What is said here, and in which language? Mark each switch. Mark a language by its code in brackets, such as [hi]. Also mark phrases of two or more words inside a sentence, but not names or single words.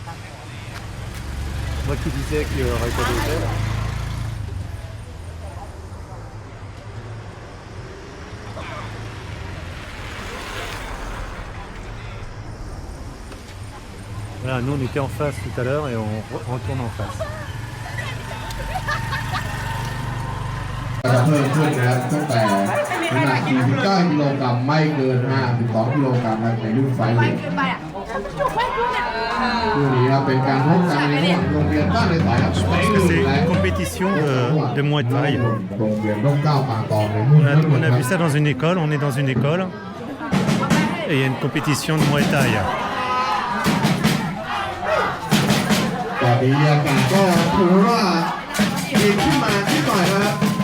[fr] Moi qui disais qu'il n'y aurait pas d'hôtel. Voilà, nous on était en face tout à l'heure et on retourne en face. [th] เพิ่มขึ้นนะครับตั้งแต่น้ำหนัก49กิโลกรัมไม่เกิน52กิโลกรัมในรุ่นไฟเวทคู่นี้ครับเป็นการพบกันในระหว่างโรงเรียนบ้านในสายครับ [fr] C'est une compétition de Muay Thai. [th] โรงเรียนร่มเกล้าป่าตองในรุ่น [fr] On a vu ça dans une école, on est dans une école et il y a une compétition de Muay Thai. [th] ตอนนี้อากาศก็ถือว่าเย็นขึ้นมานิดหน่อยครับ